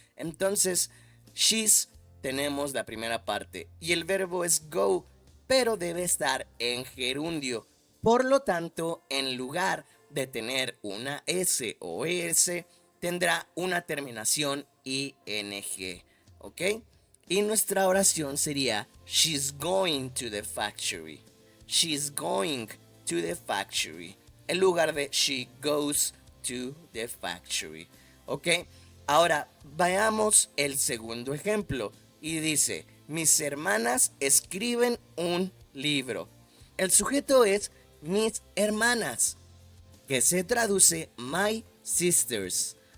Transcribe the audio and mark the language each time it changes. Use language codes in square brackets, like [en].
[es] Entonces, she's tenemos la primera parte y el verbo es go, pero debe estar en gerundio. Por lo tanto, en lugar de tener una S o ES, tendrá una terminación ING. ¿Ok? Y nuestra oración sería [en] she's going to the factory. She's going to the factory. [es] En lugar de [en] she goes to the factory. ¿Ok? [es] Ahora veamos el segundo ejemplo. Y dice, mis hermanas escriben un libro. El sujeto es mis hermanas, que se traduce [en] my sisters.